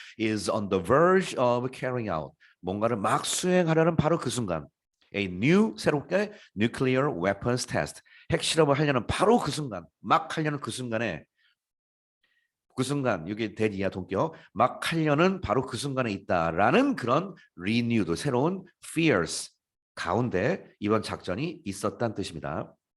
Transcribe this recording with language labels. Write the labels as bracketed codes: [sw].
[en] is on the verge of carrying out. [ko] 뭔가를 막 수행하려는 바로 그 순간. [en] A new 새롭게 nuclear weapons test. [ko] 핵실험을 하려는 바로 그 순간. 막 하려는 그 순간에 그 순간 이게 대리야 동격 막 하려는 바로 그 순간에 있다라는 그런 renewed 새로운 fears 가운데 이번 작전이 있었다는 뜻입니다.